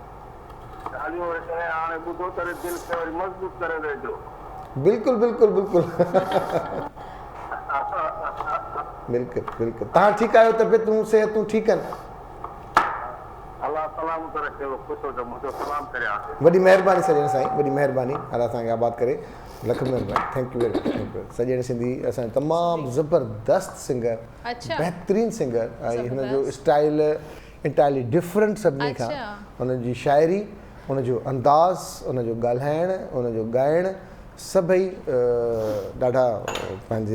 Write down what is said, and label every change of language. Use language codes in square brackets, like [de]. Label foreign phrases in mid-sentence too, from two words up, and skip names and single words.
[sd] बिल्कुलु तव्हां ठीकु आहियो? तबियतूं सिहतूं ठीकु आहिनि? वॾी महिरबानी सजण साईं, वॾी महिरबानी, अलाह तव्हांखे आबाद करे। लख महिरबानी, [en] Thank you very much. [sd] सॼे सिंधी असां तमामु ज़बरदस्त सिंगर, अच्छा बहितरीन सिंगर ऐं हुनजो स्टाइल [en] entirely different [sd] सभिनी खां। हुनजी शाइरी, हुनजो अंदाज़, हुनजो ॻाल्हाइणु, हुनजो ॻाइणु सभई ॾाढा पंहिंजे